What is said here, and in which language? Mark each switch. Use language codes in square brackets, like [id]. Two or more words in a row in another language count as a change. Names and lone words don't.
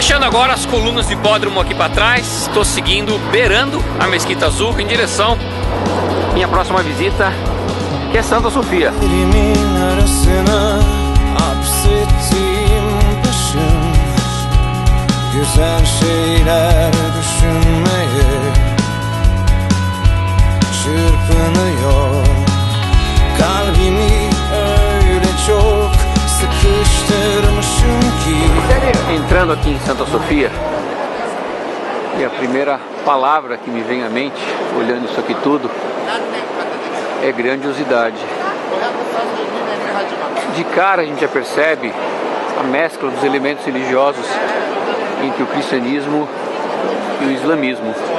[pt] agora as colunas do hipódromo aqui para trás. Estou seguindo, beirando a Mesquita Azul em direção à minha próxima visita, que é Santa Sofia. [tr] Güzel şeyler düşünmeye çırpınıyor. Kalbimi öyle çok sıkıştırmışım ki. [pt] Entrando aqui em Santa Sofia, e a primeira palavra que me vem à mente, olhando isso aqui tudo, é grandiosidade. De cara a gente já percebe a mescla dos elementos religiosos entre o cristianismo e o islamismo.